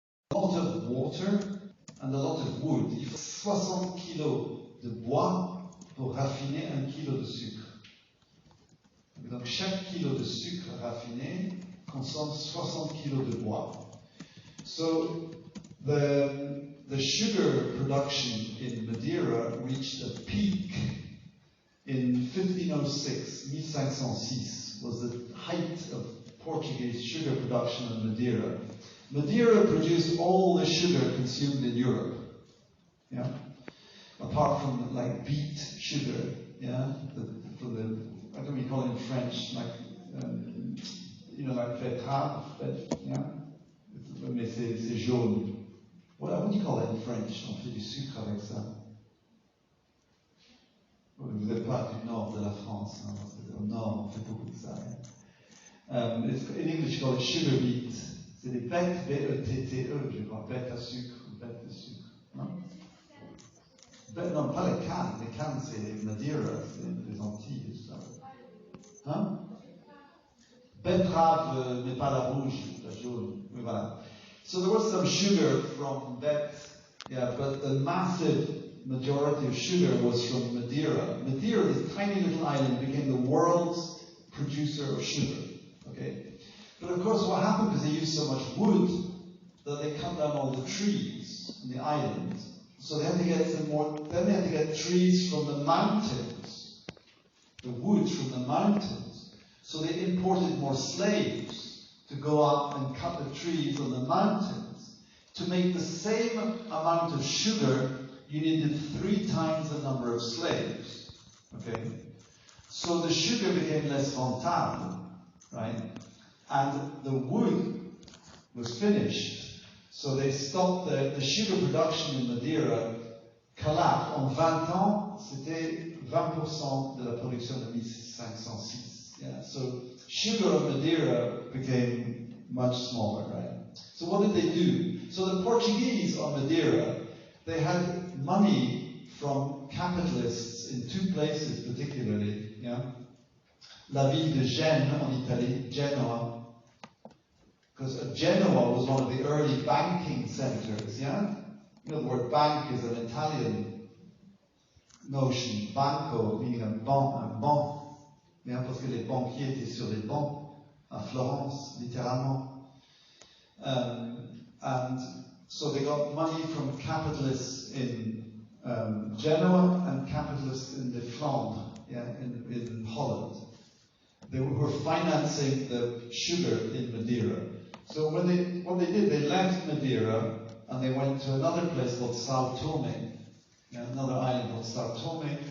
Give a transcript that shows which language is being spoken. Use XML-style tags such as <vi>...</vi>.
<en>A lot of water and a lot of wood.</en> <fr>Il faut 60 kilos de bois pour raffiner 1 kilo de sucre. Donc chaque kilo de sucre raffiné consomme 60 kilos de bois.</fr> <en>So the sugar production in Madeira reached a peak in 1506, 1506 was the height of Portuguese sugar production in Madeira. Madeira produced all the sugar consumed in Europe, apart from like beet sugar, I don't know what you call it in French, like like betterave,</en> <fr>mais c'est jaune.</fr> <en>What do you call it in French?</en> <fr>On fait du sucre avec ça. Vous n'êtes pas du nord de la France, hein, parce qu'au nord on fait beaucoup de ça.</fr> <en>In English, you call it sugar beet.</en> <fr>C'est des bêtes, B-E-T-T-E, je crois, bêtes à sucre ou bêtes de sucre. Non, non, pas les cannes. Les cannes, c'est Madeira, c'est les Antilles, tout ça. Hein? Betterave, mais pas la rouge, la jaune. Oui, voilà.</fr> <en>So there was some sugar from that, but the massive majority of sugar was from Madeira. Madeira, this tiny little island, became the world's producer of sugar. Okay? But of course, what happened because they used so much wood that they cut down all the trees in the island. So they had to get some more. Then they had to get trees from the mountains, the wood from the mountains. So they imported more slaves to go up and cut the trees on the mountains. To make the same amount of sugar, you needed 3 times the number of slaves. Okay, so the sugar became less rentable, right? And the wood was finished, so they stopped the sugar production in Madeira collapsed.</en> <fr>En 20 ans, c'était 20% de la production de 1506.</fr> <en>Yeah, so sugar on Madeira became much smaller, right? So what did they do? So the Portuguese on Madeira, they had money from capitalists in 2 places particularly,</en> <fr>La ville de Gênes en</fr> <en>Italy, Genoa, because Genoa was one of the early banking centers, You know, the word bank is an Italian notion.</en> <fr>Banco, meaning un banc, parce que les banquiers étaient sur les bancs à Florence, littéralement.</fr> <en>And so they got money from capitalists in Genoa and capitalists in the Flandres, in Holland. They were financing the sugar in Madeira. So what they did, they left Madeira and they went to another place called Sao Tome, another island called Sao Tome.</en>